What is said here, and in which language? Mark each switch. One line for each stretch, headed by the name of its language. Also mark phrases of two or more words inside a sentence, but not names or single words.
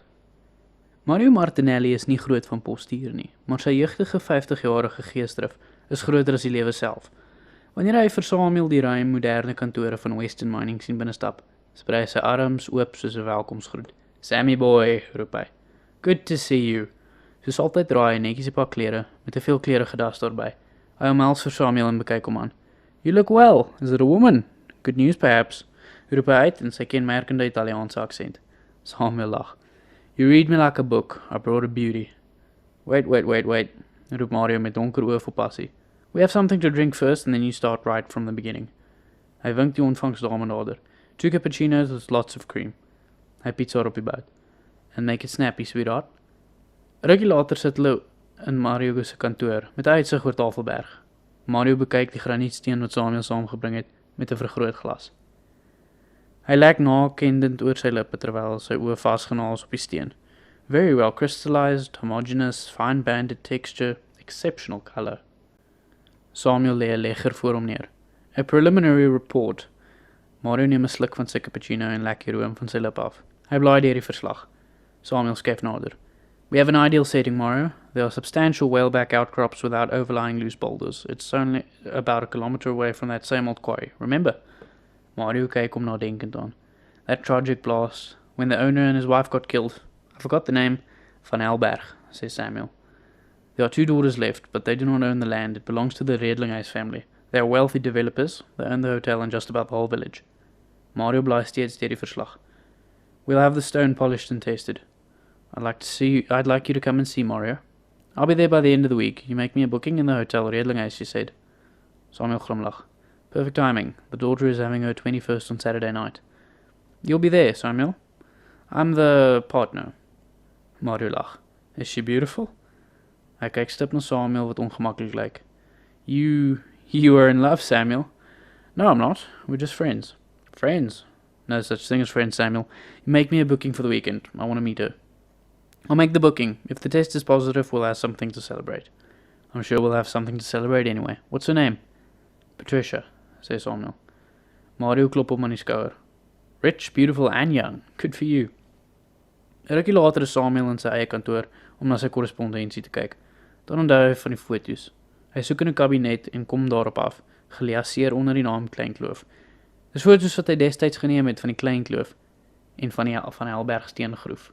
Afrikaans: Mario Martinelli is nie groot van postuur nie, maar sy jeugtige 50-jarige geesdrif is groter as die lewe self. Wanneer hy vir Samuel die ruim moderne kantore van Western Mining sien binnestap, sprei hy sy arms oop soos 'n welkomsgroet.
English: "Sammy boy,"
Afrikaans: roep hy.
English: "Good to see you."
Afrikaans: Soos altyd dra hy netjies 'n paar klere, met 'n veelkleurige das daarby. Hy omhels vir Samuel en bekyk hom aan.
English: "You look well. Is it a woman? Good news perhaps?"
Afrikaans: roep hy uit in sy kenmerkende Italiaanse aksent. Samuel lag.
English: "You read me like a book. I brought a beauty." Wait,
Afrikaans: roep Mario met donker oë vol passie.
English: "We have something to drink first and then you start right from the beginning."
Afrikaans: Hy wink die ontvangsdame nader.
English: "2 cappuccinos with lots of cream."
Afrikaans: Hy piets haar op die bout.
English: "And make it snappy, sweetheart."
Afrikaans: Rukkie later sit hulle in Mario se kantoor met 'n uitsig oor Tafelberg. Mario bekyk die granietsteen wat Samuel saamgebring het met 'n vergrootglas. Hy lek nakendend oor sy lippe terwyl sy oë vasgenaal is op die steen.
English: Very well crystallized, homogeneous, fine banded texture, exceptional color.
Afrikaans: Samuel lê 'n legger voor hom neer.
English: A preliminary report.
Afrikaans: Mario neem 'n sluk van sy cappuccino en lek die room van sy lip af. Hy blaai deur die verslag. Samuel skuif nader.
English: "We have an ideal setting, Mario. There are substantial whaleback outcrops without overlying loose boulders. It's only about a kilometer away from that same old quarry. Remember?"
Afrikaans: Mario kyk hom nadenkend aan.
English: "That tragic blast, when the owner and his wife got killed. I forgot the name. Van Helberg," says Samuel. "There are 2 daughters left, but they do not own the land. It belongs to the Redlinghuis family. They are wealthy developers. They own the hotel and just about the whole village."
Afrikaans: Mario blaai steeds deur die verslag.
English: "We'll have the stone polished and tested. I'd like you to come and see, Mario. I'll be there by the end of the week. You make me a booking in the hotel Redlinghuis, you said." Samuel glimlag. "Perfect timing. The daughter is having her 21st on Saturday night." "You'll be there, Samuel?" "I'm the partner." Mario lag. "Is she beautiful?"
Afrikaans: Hy kyk stip na Samuel wat ongemaklik lyk.
English: You are in love, Samuel?" "No, I'm not. We're just friends." "Friends? No such thing as friends, Samuel. You make me a booking for the weekend. I want to meet her." "I'll make the booking. If the test is positive, we'll have something to celebrate." "I'm sure we'll have something to celebrate anyway. What's her name?" "Patricia," says Samuel.
Afrikaans: Mario klop hom aan die skouer.
English: "Rich, beautiful and young. Good for you."
Afrikaans: 'n Rukkie later is Samuel in sy eie kantoor om na sy korrespondensie te kyk. Dan onthou hy van die foto's. Hy soek in 'n kabinet en kom daarop af, geliaseer onder die naam Kleinkloof. Dis foto's wat hy destyds geneem het van die Kleinkloof en van die Van Helberg steengroef.